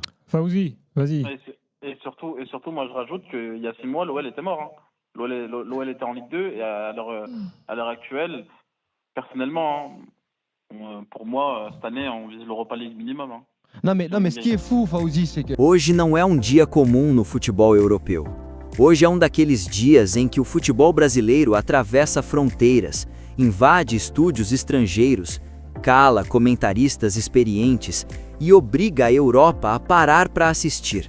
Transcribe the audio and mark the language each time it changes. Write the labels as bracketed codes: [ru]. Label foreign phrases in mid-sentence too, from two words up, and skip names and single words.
[fr] Fawzi, vas-y. Et surtout, moi je rajoute qu'il y a 6 mois, l'OL était mort. L'OL était en Ligue 2 et à l'heure actuelle, personnellement, pour moi, cette année, on vise l'Europa League minimum. Non, mais ce qui est fou, Fawzi, c'est que... [pt] Hoje não é dia comum no futebol europeu. Hoje é daqueles dias em que o futebol brasileiro atravessa fronteiras, invade estúdios estrangeiros, cala comentaristas experientes e obriga a Europa a parar para assistir.